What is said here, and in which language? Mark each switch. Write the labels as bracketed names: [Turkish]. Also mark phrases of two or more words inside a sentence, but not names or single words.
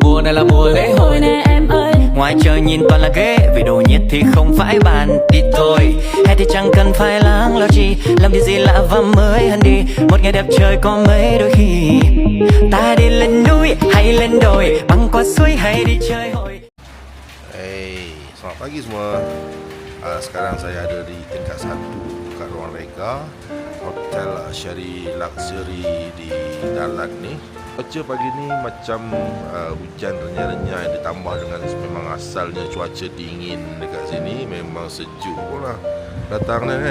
[Vietnamese] này là mùa lễ hội nè em ơi. Ngoài trời nhìn toàn là ghế, vì đồ nhiệt thì không phải bàn đi thôi. Hay thì chẳng cần phải lắng lo chi, làm điều gì lạ và mới hơn đi. Một ngày đẹp trời có mấy đôi khi ta đi lên núi hay lên đồi, băng qua suối hay đi chơi hội. [Malay] Hey, selamat pagi semua. Sekarang saya ada di tingkat 1 kat ruang reka Hotel Syari Luxury di Dalat ni. Cuaca pagi ni macam hujan renyah-renyah ditambah dengan memang asalnya cuaca dingin dekat sini, memang sejuk pun lah datang kan.